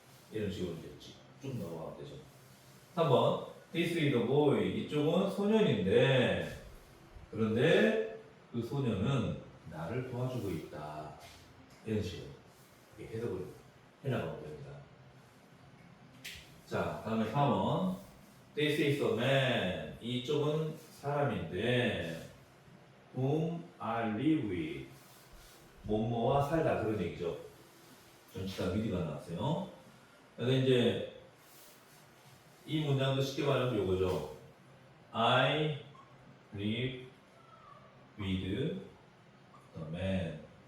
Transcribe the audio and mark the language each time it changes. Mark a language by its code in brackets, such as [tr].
[ko] 이런 식으로 이제 쭉 넘어가면 되죠. [en] 3번 This is a boy. [ko] 이쪽은 소년인데 그런데 그 소년은 나를 도와주고 있다. 이런 식으로 이렇게 해석을 해나가면 됩니다. 자, 다음에 4번 [en] This is a man. [ko] 이쪽은 사람인데 [en] whom I live with. [ko] 뭐뭐와 살다 그런 얘기죠. 전치사 with가 나왔어요. 그래서 이제 이 문장도 쉽게 말하면 요거죠. [en] I live with the man.